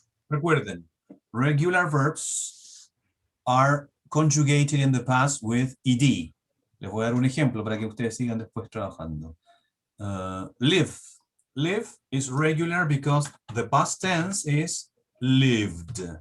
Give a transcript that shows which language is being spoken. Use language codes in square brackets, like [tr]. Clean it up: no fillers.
[es] Recuerden, [en] regular verbs are conjugated in the past with ed. [es] Les voy a dar un ejemplo para que ustedes sigan después trabajando. [en] Live. Live is regular because the past tense is lived.